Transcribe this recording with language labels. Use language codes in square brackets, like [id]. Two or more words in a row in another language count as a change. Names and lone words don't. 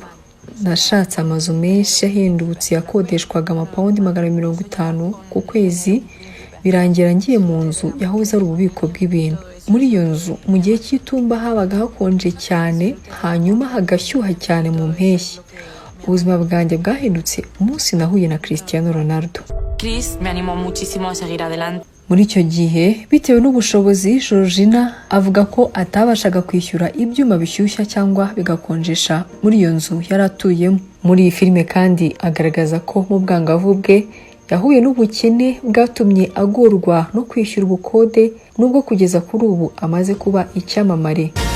[rw] Nashatse amazu menshi ahendutse yakodeshwaga amapawundi 150 ku kwezi, birangira ngiye mu nzu yahoze ari ububiko bw'ibintu. Muri iyo nzu mu gihe cy'itumba habaga hakonje cyane, hanyuma hagashyuha cyane mu mpeshyi. Ubuzima bwanjye bwahindutse umunsi nahuye na Cristiano Ronaldo. [es] Chris me animó muchísimo a seguir adelante. [rw] Muri icyo gihe bitewe n'ubushobozi, Georgina avuga ko atabashaga kwishyura ibyuma bishyushya cyangwa bigakonjesha muri iyo nzu yari atuyemo. Muri iyi filime kandi agaragaza ko mu bwangavu bwe yahuye n'ubukene bwatumye agorwa no kwishyura ubukode, nubwo kugeza kuri ubu amaze kuba icyamamare.